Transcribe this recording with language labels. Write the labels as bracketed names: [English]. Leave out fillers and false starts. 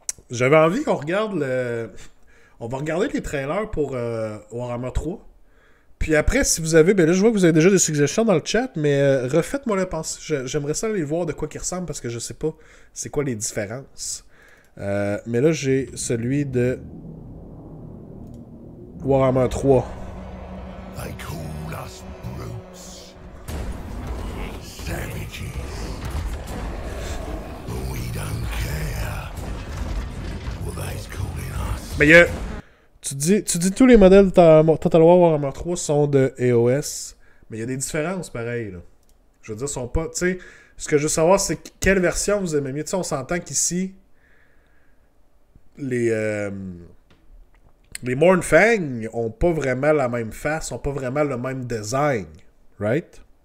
[French] J'avais envie qu'on regarde on va regarder les trailers pour Warhammer 3. Puis après, si vous avez... Ben là, je vois que vous avez déjà des suggestions dans le chat, mais refaites-moi la pensée. J'aimerais ça aller voir de quoi ils ressemblent, parce que je sais pas c'est quoi les différences. Mais là, j'ai celui de Warhammer 3. [English] They call us brutes, savages, but we don't care what they's calling us. [French] Mais il y a... Tu dis tous les modèles de Total War Warhammer 3 sont de EOS, mais il y a des différences pareil, là. Je veux dire, sont pas... Tu sais, ce que je veux savoir, c'est quelle version vous aimez mieux. Tu sais, on s'entend qu'ici, les Mournfang ont pas vraiment la même face, ont pas vraiment le même design, right?